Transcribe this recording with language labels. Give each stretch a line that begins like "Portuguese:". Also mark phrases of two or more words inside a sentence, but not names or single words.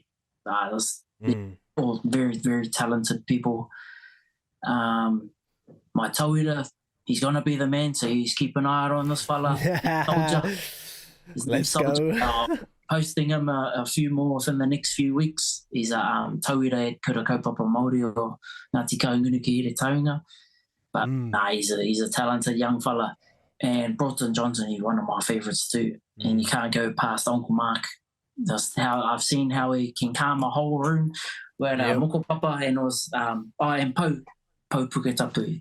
English: All very, very talented people. My tauira, he's going to be the man, so he's keep an eye on this fella. Soldier. Let's go. Posting him a few more within the next few weeks. He's a tauira at Kura Kaupapa Māori or Ngāti Kaungunu ki Here Taunga. But he's a talented young fella. And Broughton Johnson, he's one of my favourites too. And you can't go past Uncle Mark. That's how I've seen how he can calm a whole room. Where Moko Papa and was and Po Puketapu.